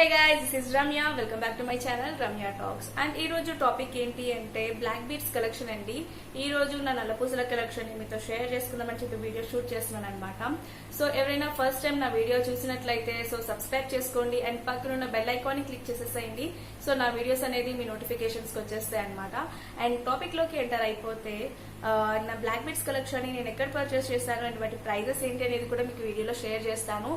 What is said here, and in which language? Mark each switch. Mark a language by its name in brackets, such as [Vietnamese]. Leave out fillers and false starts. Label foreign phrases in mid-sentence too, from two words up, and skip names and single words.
[English] guys, this is Ramya. Welcome back to my channel Ramya Talks. And [Telugu] ఈ రోజు [English] topic [Telugu] ఏంటి అంటే [English] black beads collection andi. [Telugu] ఈ రోజు నా నల్లపూసల కలెక్షన్ ని మీతో షేర్ చేసుకుందామని చెప్పి [English] video shoot [Telugu] చేస్తున్నాను అన్నమాట. So ఎవరైనా [English] first time [Telugu] నా వీడియో చూసినట్లయితే సో సబ్స్క్రైబ్ చేసుకోండి అండ్ పక్కన ఉన్న [English] bell icon [Telugu] ని క్లిక్ చేసేసేయండి. సో నా వీడియోస్ అనేది మీ నోటిఫికేషన్స్ కి వచ్చేస్తాయి అన్నమాట. [English] and topic [Telugu] లోకి ఎంటర్ అయిపోతే నా [English] black beads collection [Telugu] ని నేను ఎక్కడ పర్చేస్ చేశాను అండ్ వాటి ప్రైజెస్ ఏంటి అనేది కూడా మీకు వీడియోలో షేర్ చేస్తాను.